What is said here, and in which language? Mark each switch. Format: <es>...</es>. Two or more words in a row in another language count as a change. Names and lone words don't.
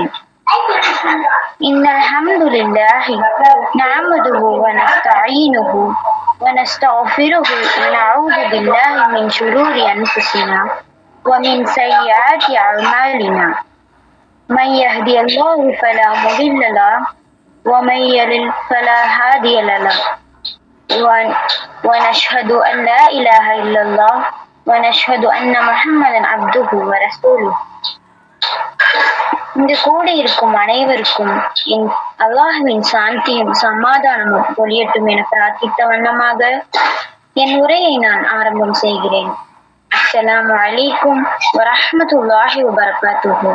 <ar>إن الحمد لله نعمده ونستعينه ونستغفره ونعوذ بالله من شرور أنفسنا ومن سيئات أعمالنا. من يهدي الله فلا مضل له ومن يضلل فلا هادي له. ونشهد أن لا إله إلا الله ونشهد أن محمدا عبده ورسوله.</ar> <ta>இந்த கூடி இருக்கும் அனைவருக்கும் என் அல்லாஹ்வின் சாந்தியும் சமாதானமும் பொழியட்டும் என பிரார்த்தித்த வண்ணமாக என் உரையை நான் ஆரம்பம் செய்கிறேன்.</ta> <ar>السلام عليكم ورحمة الله وبركاته.</ar>